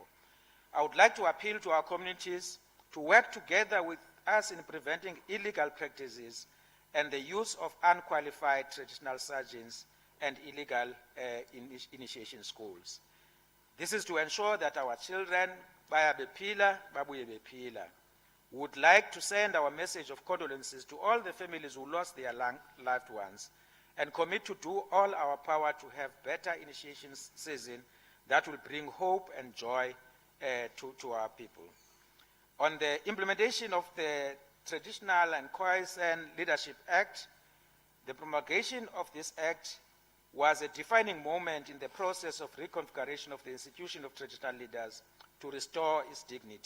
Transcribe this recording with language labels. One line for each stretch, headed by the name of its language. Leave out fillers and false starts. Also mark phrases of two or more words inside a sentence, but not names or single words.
English: I would like to appeal to our communities to work together with us in preventing illegal practices and the use of unqualified traditional sergeants and illegal initiation schools. This is to ensure that our children,
Zulu: baya bephila, babuye bephila.
English: We would like to send our message of condolences to all the families who lost their loved ones and commit to do all our power to have better initiation season that will bring hope and joy to our people. On the implementation of the Traditional and Khoisan Leadership Act, the promulgation of this act was a defining moment in the process of reconfiguration of the institution of traditional leaders to restore its dignity.